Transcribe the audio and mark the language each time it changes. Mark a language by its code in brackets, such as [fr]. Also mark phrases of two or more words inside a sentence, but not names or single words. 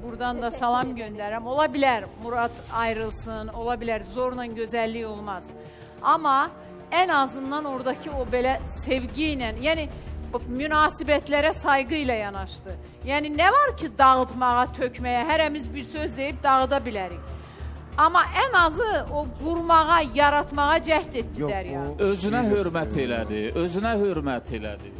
[tr] Buradan da salam gönderim. Olabilir Murat ayrılsın, olabilir zorla güzelliği olmaz. Ama en azından oradaki o böyle sevgiyle, yani münasibetlere saygıyla yanaştı. Yani ne var ki [az] dağıtmağa, tökmeye, heremiz bir söz deyip dağıda bilərik. [tr] Ama en azı [az] o vurmağa, yaratmağa cəhd etdi [tr] Yok, Derya. o- [az] Özünə hörmət elədi, özünə hörmət elədi.